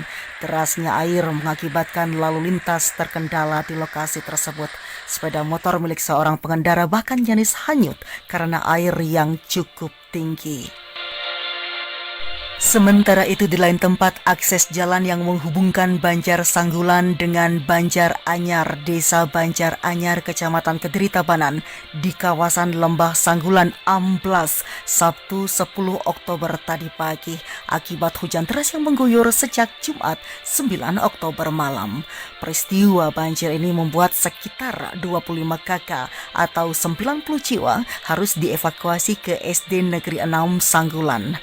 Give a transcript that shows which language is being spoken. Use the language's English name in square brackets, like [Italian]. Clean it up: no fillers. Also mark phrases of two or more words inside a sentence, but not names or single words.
[Indonesian] Derasnya air mengakibatkan lalu lintas terkendala di lokasi tersebut. Sepeda motor milik seorang pengendara bahkan nyaris hanyut karena air yang cukup tinggi. Sementara itu di lain tempat, akses jalan yang menghubungkan Banjar Sanggulan dengan Banjar Anyar, Desa Banjar Anyar, Kecamatan Kediri Tabanan di kawasan Lembah Sanggulan amblas Sabtu 10 Oktober tadi pagi akibat hujan deras yang mengguyur sejak Jumat 9 Oktober malam. Peristiwa banjir ini membuat sekitar 25 kakak atau 90 jiwa harus dievakuasi ke SD Negeri 6 Sanggulan.